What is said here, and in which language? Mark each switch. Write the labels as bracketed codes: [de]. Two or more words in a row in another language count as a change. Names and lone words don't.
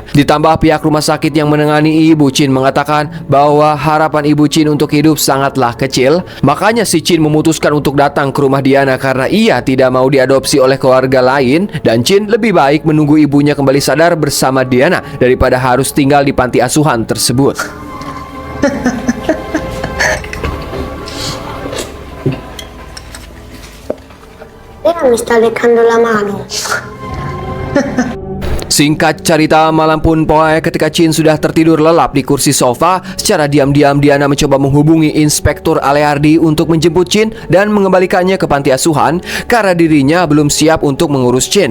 [id] Ditambah pihak rumah sakit yang menangani ibu Chin mengatakan bahwa harapan ibu Chin untuk hidup sangatlah kecil. Makanya si Chin memutuskan untuk datang ke rumah Diana karena ia tidak mau diadopsi oleh keluarga lain. Dan Chin lebih baik menunggu ibunya kembali sadar bersama Diana daripada harus tinggal di panti asuhan tersebut. [it] Lei mi sta leccando la mano. [id] Singkat cerita, malam pun poe ketika Chin sudah tertidur lelap di kursi sofa, secara diam-diam Diana mencoba menghubungi Inspektur Aleardi untuk menjemput Chin dan mengembalikannya ke panti asuhan karena dirinya belum siap untuk mengurus Chin.